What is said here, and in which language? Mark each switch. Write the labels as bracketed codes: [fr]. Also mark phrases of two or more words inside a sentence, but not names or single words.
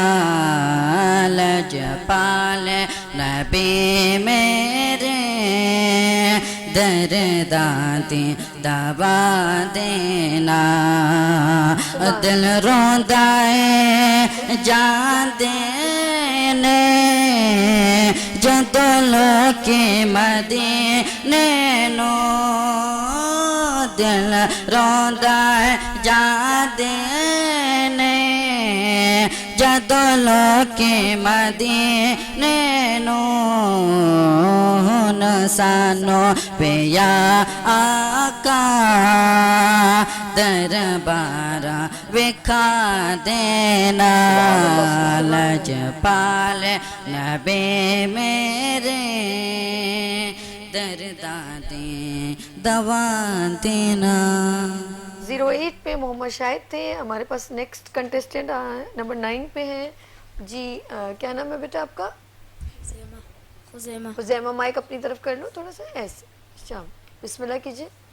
[pa] لجپال نبی میرے درداں دبا دینا دل روندا ہے جان دینے جدوں لوکی مدینے نو دل روندا ہے جان دینے جدوں لوکی مدینے نو سانو پیا آقا دربار وکھا دینا لجپال نبی میرے درداں دی دوا دینا [ur] 08 پہ محمد شاہد تھے ہمارے پاس. [en] next contestant [ur] نمبر 9 پہ ہیں جی. کیا نام ہے بیٹا آپ کا؟ خزیمہ. خزیمہ. مائک اپنی طرف کر لو تھوڑا سا ایسے. شام [ar] بسم اللہ [ur] کیجئے.